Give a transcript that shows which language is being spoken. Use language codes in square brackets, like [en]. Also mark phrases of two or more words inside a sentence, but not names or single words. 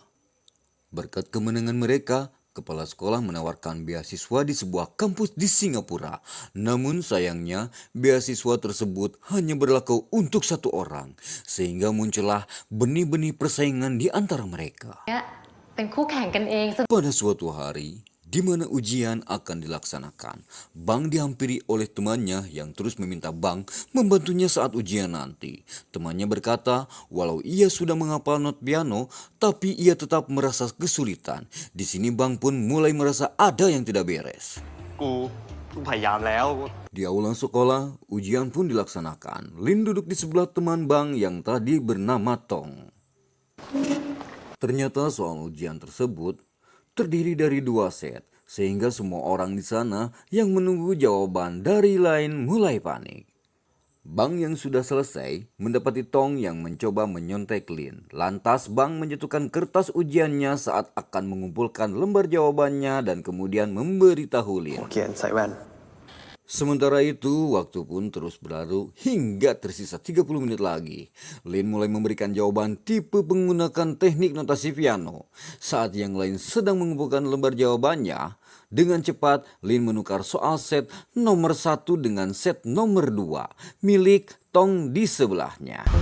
[id] Berkat kemenangan mereka, kepala sekolah menawarkan beasiswa di sebuah kampus di Singapura. Namun sayangnya, beasiswa tersebut hanya berlaku untuk satu orang, sehingga muncullah benih-benih persaingan di antara mereka. [th] เป็นคู่แข่งกันเอง [id] Pada suatu hari, di mana ujian akan dilaksanakan, Bang dihampiri oleh temannya yang terus meminta Bang membantunya saat ujian nanti. Temannya berkata, walau ia sudah menghafal not piano, tapi ia tetap merasa kesulitan. Di sini Bang pun mulai merasa ada yang tidak beres. [th] กูพยายามแล้ว [id] Di aula sekolah, ujian pun dilaksanakan. Lin duduk di sebelah teman Bang yang tadi bernama Tong. Ternyata soal ujian tersebut terdiri dari 2 set, sehingga semua orang di sana yang menunggu jawaban dari lain mulai panik. Bang yang sudah selesai mendapati Tong yang mencoba menyontek Lin. Lantas Bang menjatuhkan kertas ujiannya saat akan mengumpulkan lembar jawabannya dan kemudian memberitahu Lin. [th] เขียนใส่แว่น [id] Sementara itu, waktu pun terus berlalu hingga tersisa 30 menit lagi. Lin mulai memberikan jawaban tipe menggunakan teknik notasi piano. Saat yang lain sedang mengumpulkan lembar jawabannya, dengan cepat Lin menukar soal set nomor 1 dengan set nomor 2 milik Tong di sebelahnya.